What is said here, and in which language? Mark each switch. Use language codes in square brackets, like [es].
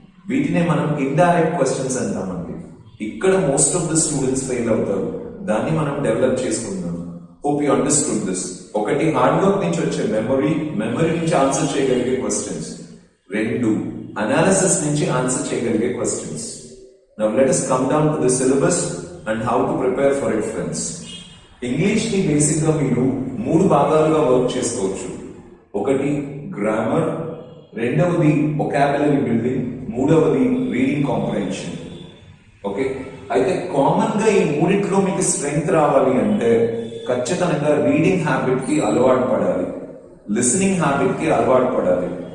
[te] వీటినే మనం indirect questions అంటామండి. ఇక్కడ most of the students fail అవుతారు. దాన్ని మనం డెవలప్ చేసుకుందాం. [en] Hope you understood this. [te] ఒకటి, హార్డ్ వర్క్ నుంచి వచ్చే మెమరీ నుంచి ఆన్సర్ చేయగలిగే క్వశ్చన్స్. రెండు, అనాలిసిస్ నుంచి ఆన్సర్ చేయగలిగే questions. [en] Now let us come down to the syllabus and how to prepare for it, friends. [te] English ని బేసిక్ గా మీరు 3 భాగాలుగా వర్క్ చేసుకోవచ్చు. ఒకటి గ్రామర్, రెండవది వొకాబులరీ బిల్డింగ్, మూడవది రీడింగ్ కాంప్రహెన్షన్. ఓకే, అయితే కామన్ గా ఈ మూడిట్లో మీకు స్ట్రెంగ్త్ రావాలి అంటే ఖచ్చితంగా రీడింగ్ హ్యాబిట్ కి అలవాటు పడాలి, లిసనింగ్ హ్యాబిట్ కి అలవాటు పడాలి.